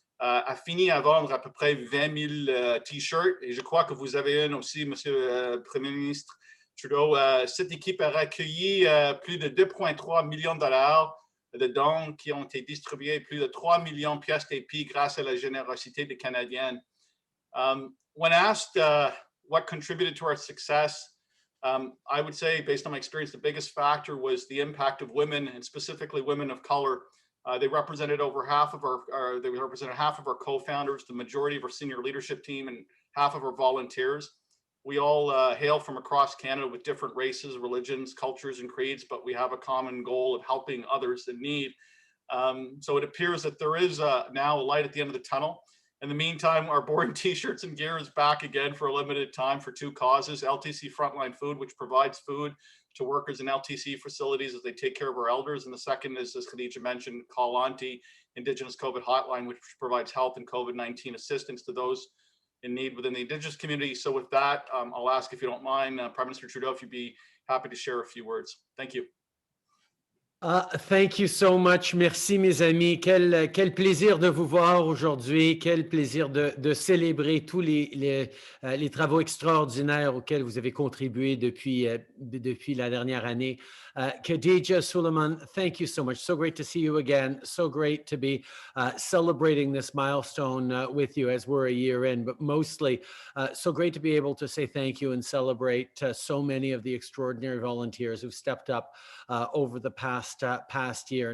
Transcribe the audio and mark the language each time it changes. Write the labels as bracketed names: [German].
[French] A fini à vendre à peu près 20 000 t-shirts et je crois que vous avez une aussi, Monsieur le Premier ministre Trudeau. Cette équipe a recueilli plus de 2,3 millions de dollars de dons qui ont été distribués, plus de 3 millions de pièces d'épis grâce à la générosité des Canadiens. [English] When asked what contributed to our success, I would say, based on my experience, the biggest factor was the impact of women, and specifically women of color. They represented over half of our co-founders, the majority of our senior leadership team, and half of our volunteers. We all hail from across Canada with different races, religions, cultures, and creeds, but we have a common goal of helping others in need. So it appears that there is now a light at the end of the tunnel. In the meantime, our boring t-shirts and gear is back again for a limited time for two causes: LTC Frontline Food, which provides food to workers in LTC facilities as they take care of our elders. And the second is, as Khadija mentioned, Call Auntie, Indigenous COVID Hotline, which provides health and COVID-19 assistance to those in need within the Indigenous community. So with that, I'll ask, if you don't mind, Prime Minister Trudeau, if you'd be happy to share a few words. Thank you. Thank you so much. [French] Merci, mes amis. Quel plaisir de vous voir aujourd'hui. Quel plaisir de célébrer tous les travaux extraordinaires auxquels vous avez contribué depuis la dernière année. [English] Khadija, Suleiman, thank you so much. So great to see you again. So great to be celebrating this milestone with you as we're a year in, but mostly so great to be able to say thank you and celebrate so many of the extraordinary volunteers who've stepped up over the past year.